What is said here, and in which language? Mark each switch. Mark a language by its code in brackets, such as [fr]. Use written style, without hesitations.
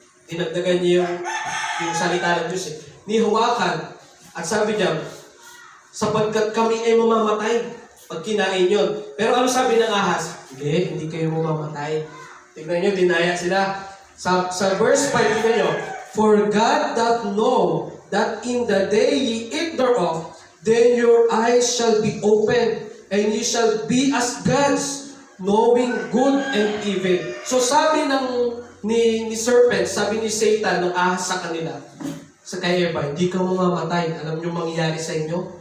[tl] Dinagdagan niya yung salita ng Diyos Ni hawakan. At sabi niya, sapagkat kami ay mamamatay pag kinain yun. Pero ano sabi ng ahas? Hindi kayo mamamatay. Tignan nyo, dinaya sila. Sa verse 5, tignan nyo, [en] For God doth know that in the day ye eat thereof, then your eyes shall be opened, and ye shall be as gods, knowing good and evil. [tl] So sabi ni serpent, sabi ni Satan ng ahas sa kanila, sa kay Eva, hindi ka mamamatay. Alam nyo mangyayari sa inyo?